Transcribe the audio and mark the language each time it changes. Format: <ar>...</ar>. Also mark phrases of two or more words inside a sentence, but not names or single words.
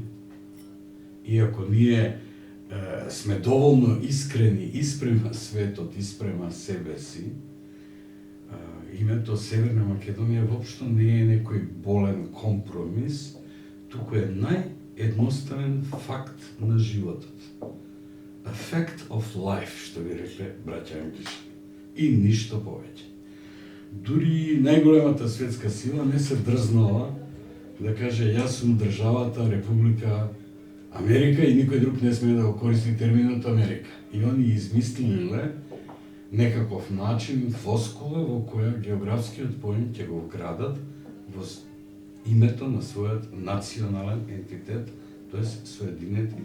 <mk>Иако ние сме доволно искрени испрема светот, испрема себе си, името Северна Македонија воопшто не е некој болен компромис, туку е наједноставен факт на животот.</mk> <en>A fact of life,</en> <mk>што би рекле браќа англичани. И ништо повеќе. Дури најголемата светска сила не се дрзнала да каже јас сум државата Република Америка и никој друг не смее да го користи терминот Америка. И они измислиле некаков начин, флоскула во која географскиот поем ќе го вградат во името на својот национален ентитет, тоест Соединети Американски држави.</mk>